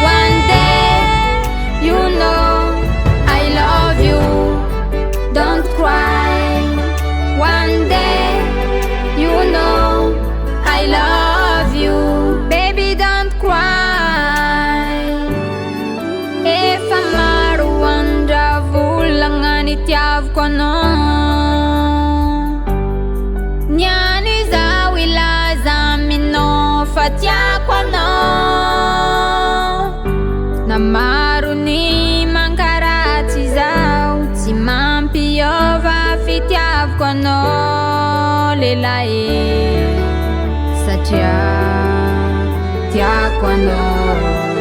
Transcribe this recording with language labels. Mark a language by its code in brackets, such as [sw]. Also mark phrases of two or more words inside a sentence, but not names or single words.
[en] One day, you know I love you, don't cry. One day, you know I love you, baby don't cry. [mg] Efa maro andra volagna nitiaviko anao, niany zao ilaza aminao fa tiako anao. Na maro ny mankaratsy zao, tsy mampiova fitiaviko anao lelahy, satria tiako anao.